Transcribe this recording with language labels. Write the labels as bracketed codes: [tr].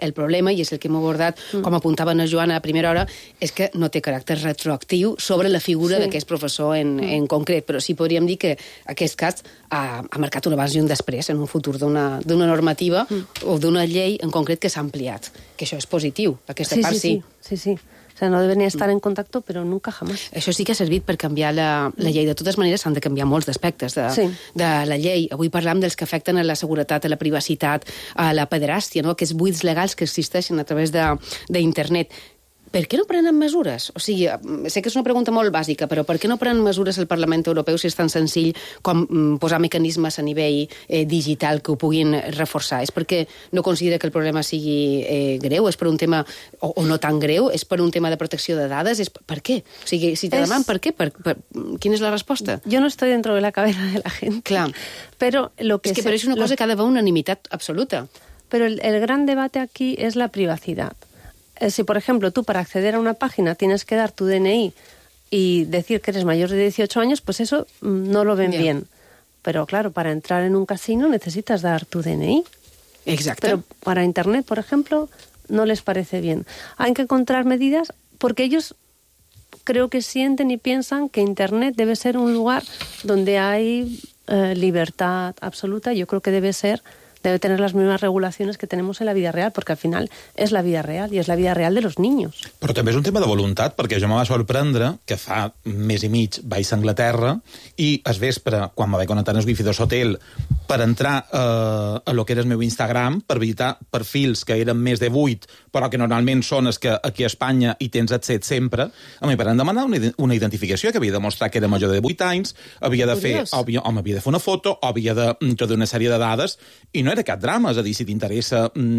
[ca] El problema, i és el que hem abordat, com apuntava na Joana a primera hora, és que no té caràcter retroactiu sobre la figura d'aquest professor en concret. Però sí podríem dir que aquest cas ha marcat un abans i un després en un futur d'una normativa o d'una llei en concret que s'ha ampliat. Que això és positiu, aquesta part sí. Sí. [es] O sea, no deben estar en contacto, pero nunca jamás. [ca] Això sí que ha servit per canviar la llei. De totes maneres, s'han de canviar molts aspectes de la llei. Avui parlem dels que afecten a la seguretat, a la privacitat, a la pederàstia, no? Aquests buits legals que existeixen a través d'internet. Per què no prenen mesures? O sigui, sé que és una pregunta molt bàsica, però per què no prenen mesures al Parlament Europeu si és tan senzill com posar mecanismes a nivell digital que ho puguin reforçar? És perquè no considera que el problema sigui greu? És per un tema, o no tan greu? És per un tema de protecció de dades? És per què? O sigui, si te demanen per què? Quina és la resposta? Jo [es] no estoy dentro de la cabeza de la [ca] gent. Clar. Però lo que és que pareix una cosa que ha d'haver unanimitat absoluta. Però el gran debate aquí és la privacitat. [es] Si, por ejemplo, tú para acceder a una página tienes que dar tu DNI y decir que eres mayor de 18 años, pues eso no lo ven bien. Pero claro, para entrar en un casino necesitas dar tu DNI. Exacto. Pero para internet, por ejemplo, no les parece bien. Hay que encontrar medidas porque ellos creo que sienten y piensan que internet debe ser un lugar donde hay libertad absoluta. Yo creo que debe ser debe tener las mismas regulaciones que tenemos en la vida real, porque al final es la vida real, y es la vida real de los niños. [ca] Però també és un tema de voluntat, perquè jo me va sorprendre que fa mes i mig vaig a Anglaterra, i es vespre, quan me vaig connectar en el wifi de l'hotel, per entrar a lo que era el meu Instagram, per visitar perfils que eren més de 8, però que normalment són els que aquí a Espanya hi tens accés sempre, a mi van demanar una identificació que havia de mostrar que era major de 8 anys, havia de fer, havia de fer una foto, o havia de tota una sèrie de dades, i no era cap drama, és a dir, si t'interessa